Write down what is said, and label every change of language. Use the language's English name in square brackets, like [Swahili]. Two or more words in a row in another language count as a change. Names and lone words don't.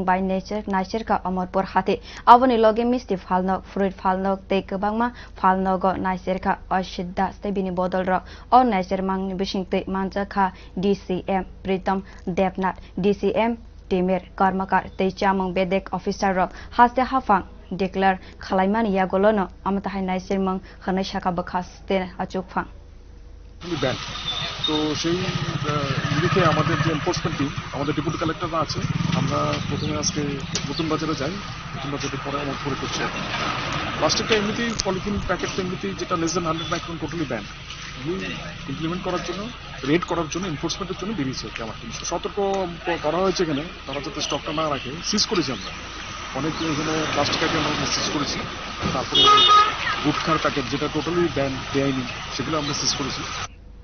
[Kok Borok] by naicherkha Amarpur hati Aboni logi misti phalnok fruit phalnok tei kwbangma phalnokgw naicherkha Ashit tei bini bodol rok o naichermwngw bisingtwi manjak DCM Pritam Debnath DCM Timir Karmakar tei chamung bedek Officerrog Haste haphang declare khlaimani yagulo no amtahai naichermwngw hwnai saka bwkhaste Achukphang [Bangla] ব্যান্ড তো সেই নিরিখে আমাদের যে এনফোর্সমেন্ট টিম আমাদের ডেপুটি কালেক্টররা আছে আমরা প্রথমে আজকে নতুন বাজারে যাই নতুন বাজারের পরে আমরপুরে করছি প্লাস্টিকটা এমনিতেই পলিথিন প্যাকেটটা এমনিতেই যেটা [English] less than 100 micron totally ban implement [Bangla] করার জন্য রেড করার জন্য এনফোর্সমেন্টের জন্য বেরিয়েছে আমার টিম সতর্ক করা হয়েছে এখানে তারা যাতে স্টকটা না রাখে সিজ করেছি আমরা অনেক এখানে [English] plastic item [Bangla] আমরা সিজ করেছি তারপরে গুটখার প্যাকেট যেটা [English] totally ban [Bangla] বেআইনি সেগুলো আমরা সিজ করেছি